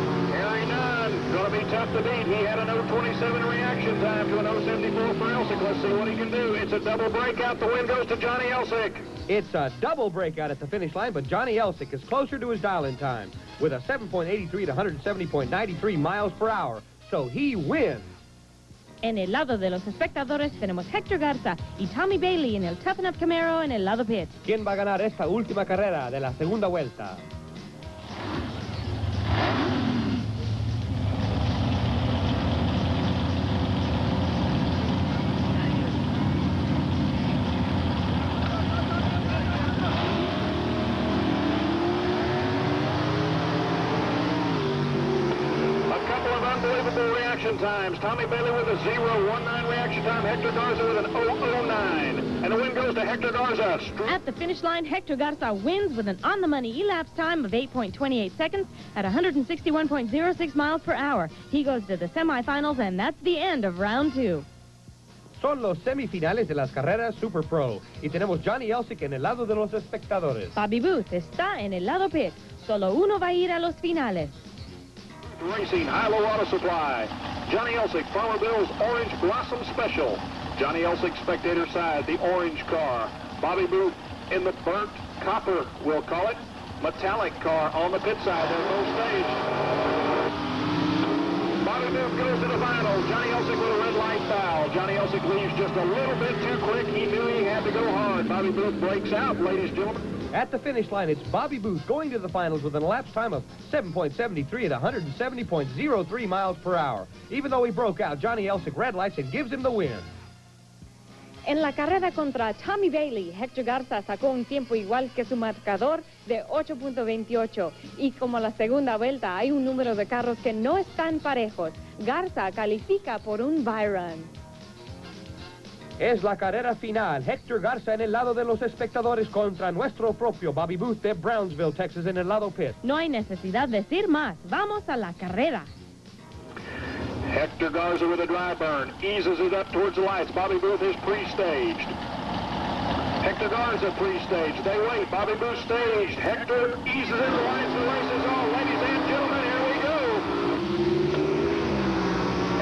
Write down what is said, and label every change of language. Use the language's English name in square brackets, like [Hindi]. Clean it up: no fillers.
[English] Harry Nunn, going to be tough to beat. He had an 0.27 reaction time to an 0.74 for Elsick. Let's see what he can do. It's a double breakout. The win goes to Johnny Elsick. It's a double breakout at the finish line, but Johnny Elsick is closer to his dial-in time with a 7.83 to 170.93 miles per hour. So he wins. [Spanish] En el lado de los espectadores tenemos Hector Garza y Tommy Bailey en el Tough Enough Camaro en el lado pit. ¿Quién va a ganar esta última carrera de la segunda vuelta? [English] Reaction times. Tommy Bailey with a 0.19 reaction time. Hector Garza with an 0.09. And the win goes to Hector Garza. At the finish line, Hector Garza wins with an on-the-money elapsed time of 8.28 seconds at 161.06 miles per hour. He goes to the semifinals, and that's the end of round 2. [Spanish] Son los semifinales de las carreras Super Pro. Y tenemos Johnny Elsick en el lado de los espectadores. Bobby Booth está en el lado pit. Solo uno va a ir a los finales. [English] Racing, high-low auto supply. Johnny Elsick, Farmer Bill's Orange Blossom Special. Johnny Elsick, spectator side, the orange car. Bobby Booth in the burnt copper, we'll call it, metallic car on the pit side. They're both staged. Bobby Booth goes to the final. final. Johnny Elsick with a red light foul. Johnny Elsick leaves just a little bit too quick. He knew he had to go hard. Bobby Booth breaks out, ladies and gentlemen. At the finish line, it's Bobby Booth going to the finals with an elapsed time of 7.73 at 170.03 miles per hour. Even though he broke out, Johnny Elsick red lights and gives him the win. [Spanish] En la carrera contra Tommy Bailey, Hector Garza sacó un tiempo igual que su marcador de 8.28. Y como la segunda vuelta hay un número de carros que no están parejos, Garza califica por un bye-run. Es la carrera final. Hector Garza en el lado de los espectadores contra nuestro propio Bobby Booth de Brownsville, Texas, en el lado pit. No hay necesidad de decir más. Vamos a la carrera. [English] Hector Garza with a dry burn, eases it up towards the lights. Bobby Booth is pre-staged. Hector Garza pre-staged. They wait. Bobby Booth staged. Hector eases into the lights. The race is on. Ladies and gentlemen, here we go.